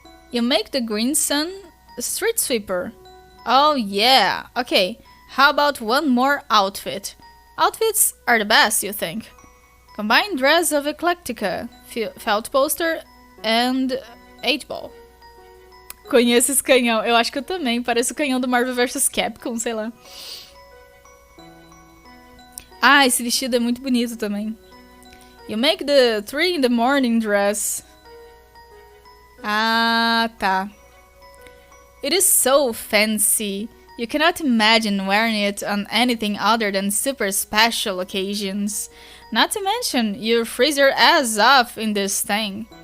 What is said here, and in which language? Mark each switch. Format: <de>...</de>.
<en>You make the green sun street sweeper. Oh yeah, okay. How about one more outfit? Outfits are the best, you think. Combine dress of Eclectica, felt poster and 8-ball.</en> <pt>Conheço esse canhão. Eu acho que eu também. Parece o canhão do Marvel vs Capcom, sei lá. Ah, esse vestido é muito bonito também.</pt> <en>You make the 3 in the morning dress.</en> <pt>Ah, tá.</pt> <en>It is so fancy. You cannot imagine wearing it on anything other than super special occasions. Not to mention, you freeze your ass off in this thing.</en>